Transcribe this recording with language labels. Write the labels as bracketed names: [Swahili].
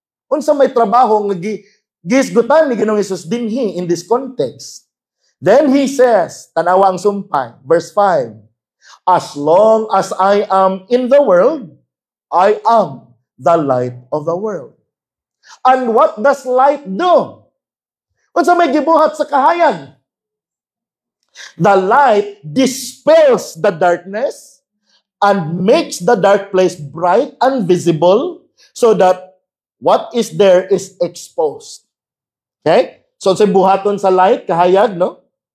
[Cebuano] Unsa may trabaho nga gisgutan ni Ginoong Hesus dinhi [English] in this context. Then He says, [Cebuano] tanawa ang sumpay, verse 5, [English] As long as I am in the world, I am the light of the world. And what does light do? [Cebuano] Unsa may gibuhat sa kahayag? [English] The light dispels the darkness and makes the dark place bright and visible so that what is there is exposed. Okay? [Cebuano] So, sa buhaton sa light, kahayag, no?